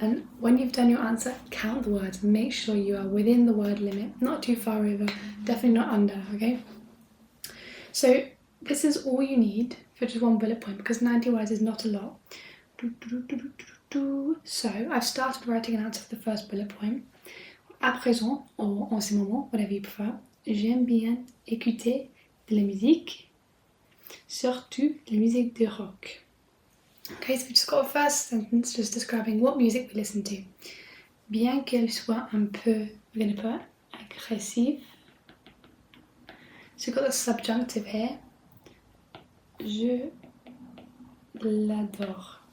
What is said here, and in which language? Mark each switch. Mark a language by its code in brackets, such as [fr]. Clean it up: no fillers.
[en] And when you've done your answer, count the words. Make sure you are within the word limit, not too far over, definitely not under, okay? So this is all you need for just one bullet point because 90 words is not a lot. So I've started writing an answer for the first bullet point. [fr] À présent, or en ce moment, [en] whatever you prefer, [fr] j'aime bien écouter de la musique, surtout de la musique de rock. [en] Okay, so we just got a first sentence just describing what music we listen to. [fr] Bien qu'elle soit un peu, [en] we're going to put [fr] agressive. [en] So we've got the subjunctive here. [fr] Je l'adore.